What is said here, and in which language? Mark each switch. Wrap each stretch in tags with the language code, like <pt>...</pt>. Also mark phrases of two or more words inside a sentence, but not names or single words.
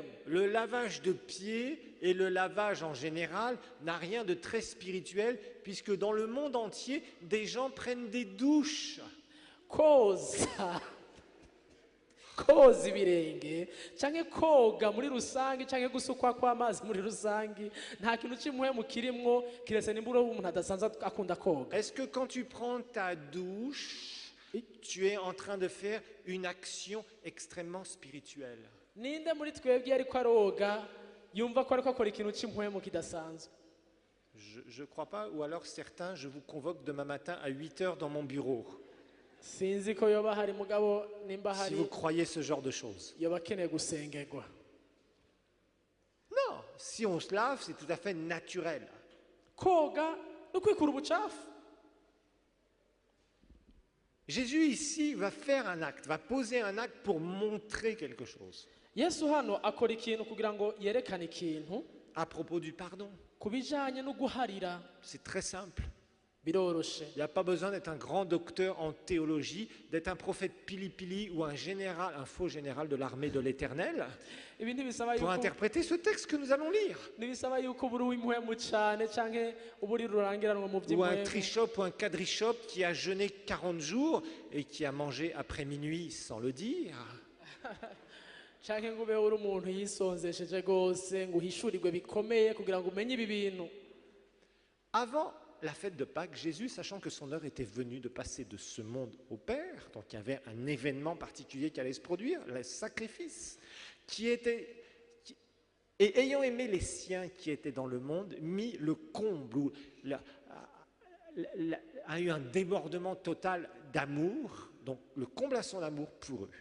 <fr>Le lavage de pieds et le lavage en général n'a rien de très spirituel puisque dans le monde entier, des gens prennent des douches.</fr> <rn>koza ibirenge canke koga muri rusange canke gusukwa kw'amazi muri rusange nta kintu cy'impwemu kirimwo kiretse nimbura umuntu adasanzwe akunda koga.</rn> <fr>Est-ce que quand tu prends ta douche, tu es en train de faire une action extrêmement spirituelle?</fr> <rn>Ninde muri twebwe ariko aroga yumva ko ariko akora ikintu cy'impwemu kidasanzwe?</rn> <fr>Je ne crois pas, ou alors certains, je vous convoque demain matin à 8 heures dans mon bureau.</fr> <rn>Sinzi ko yoba hari mugabo nimba</rn> <fr>Si</fr> <rn>hari</rn> <fr>vous croyez ce genre de choses.</fr> <rn>yoba akeneye gusengerwa.</rn> <fr>Non, si on se lave, c'est tout à fait naturel.</fr> <rn>koga no kwikura ubucafu.</rn> <fr>Jésus ici va faire un acte, va poser un acte pour montrer quelque chose</fr> <rn>Yesu hano akora ikintu kugira ngo yerekane ikintu</rn> <fr>à propos du pardon.</fr> <rn>ku bijanye no guharira.</rn> <fr>C'est très simple.</fr> <rn>Biroroshe.</rn> <fr>Il n'y a pas besoin d'être un grand docteur en théologie, d'être un prophète pili-pili ou un général, un faux général de l'armée de l'Éternel</fr> <rn>Ibi ntibisaba</rn> <fr>pour</fr> <rn>yuko</rn> <fr>interpréter ce texte que nous allons lire.</fr> <rn>ntibisaba yuko uburi w'impuhemu cyane canke uburi rurangiranwa mu</rn> <fr>Ou un</fr> <rn>by'impuhemu.</rn> <fr>trichop ou un quadrichop qui a jeûné 40 jours et qui a mangé après minuit sans le dire.</fr> <rn>Canke ngo ube uri umuntu yisonzesheje rwose ngo uhishurirwe bikomeye kugira ngo umenye ibi bintu.</rn> <fr>Avant la fête de Pâques, Jésus, sachant que son heure était venue de passer de ce monde au Père, donc il y avait un événement particulier qui allait se produire, le sacrifice, et ayant aimé les siens qui étaient dans le monde, mit le comble, ou a eu un débordement total d'amour, donc le comble à son amour pour eux.</fr>